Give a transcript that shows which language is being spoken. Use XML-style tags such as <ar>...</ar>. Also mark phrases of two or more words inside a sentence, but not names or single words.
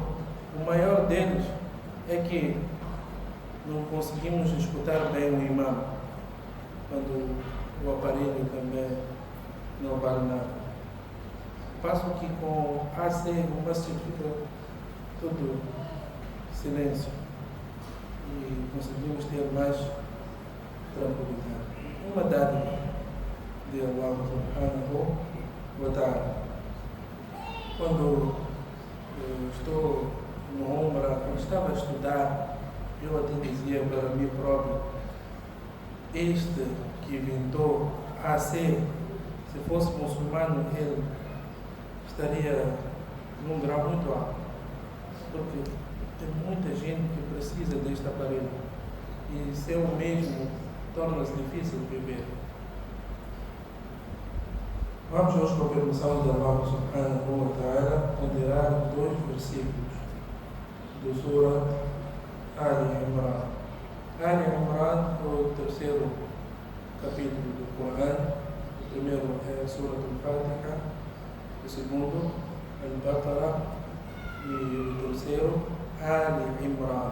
<pt>O maior deles é que não conseguimos escutar bem o imam, quando o aparelho também não vale nada. Passo que com AC o masjid fica todo silêncio e conseguimos ter mais tranquilidade. Uma dádiva de Allah</pt> <ar>سبحانه وتعالى.</ar> <pt>Quando eu estou no Umrah, quando estava a estudar, eu até dizia para mim próprio: este que inventou AC, se fosse muçulmano, ele estaria num grau muito alto, porque tem muita gente que precisa deste aparelho e sem o mesmo torna-se difícil viver. Vamos hoje, com a permissão de Allah</pt> <ar>سبحانه وتعالى,</ar> <pt>ponderar 2 versículos do Surah Ali Imran. Ali Imran é o 3º capítulo do Corão. O primeiro é a Surah Al-Fatiha, o segundo Al-Baqarah e o 3º Ali Imran.</pt>